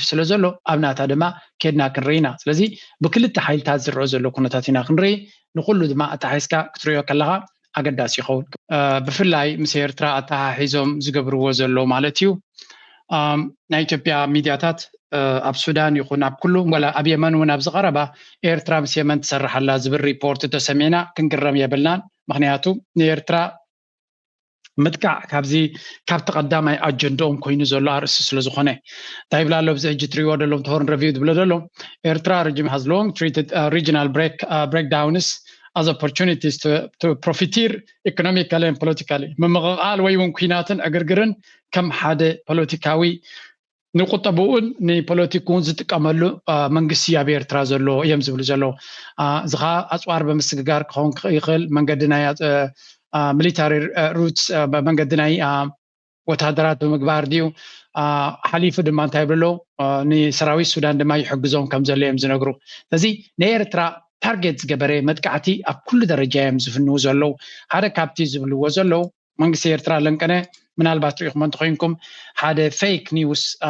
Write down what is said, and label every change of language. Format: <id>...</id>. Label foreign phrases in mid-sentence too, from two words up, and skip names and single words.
<ti>ስለ ዘሎ ኣብ ናታ ድማ ከድና ክንርኢ ኢና ስለዚ ብክልተ ሓይልታት ዝረአ ዘሎ ኩነታት ኢና ክንርኢ ንኩሉ ድማ ኣተሓሒዝካ ክትሪኦ ከለካ ኣገዳሲ ይኸውን ብፍላይ ምስ ኤርትራ ኣተሓሒዞም ዝገብርዎ ዘሎ ማለት እዩ ናይ ኢትዮጵያ ሚድያታት ኣብ ሱዳን ይኹን ኣብ ኩሉ ወላ ኣብ የመን እውን ኣብ ዝቐረባ ኤርትራ ምስ የመን ትሰርሕ ኣላ ዝብል ሪፖርት ተሰሚዕና ክንግረም የብልናን ምክንያቱ ንኤርትራ ምጥቃዕ ካብዚ ካብቲ ቀዳማይ ኣጀንዳኦም ኮይኑ ዘሎ ኣርእሲ ስለ ዝኾነ እንታይ ይብላ ኣሎ ብዚ ሕጂ ትሪእዎ ደሎም ተሆርን ረቪው ዝብሎ ዘሎ ኤርትራ</ti> <en>regime has long treated regional breakdowns as opportunities to profiteer economically and politically</en> <ti>ምምቕቓል ወይ እውን ኩናትን ዕግርግርን ከም ሓደ ፖለቲካዊ ንቁጠብኡን ንፖለቲኩን ዝጥቀመሉ መንግስቲ ኣብ ኤርትራ ዘሎ እዮም ዝብሉ ዘለው እዚ ከዓ ኣፅዋር ብምስግጋር ክኸውን ይኽእል መንገዲ ናይ</ti> <en>military routes</en> <ti>መንገዲ ናይ ወታደራት ብምግባር ድዩ ሓሊፉ ድማ እንታይ ብሎ ንሰራዊት ሱዳን ድማ ይሕግዞም ከም ዘሎ እዮም ዝነግሩ ስለዚ ንኤርትራ ታርጌት ዝገበረ መጥቃዕቲ ኣብ ኩሉ ደረጃ እዮም ዝፍንው ዘለው ሓደ ካብቲ ዝብልዎ ዘለው መንግስቲ ኤርትራ ለንቀነ ምናልባት ሪኢኹም እንትኮንኩም ሓደ</ti> <en>fake news</en>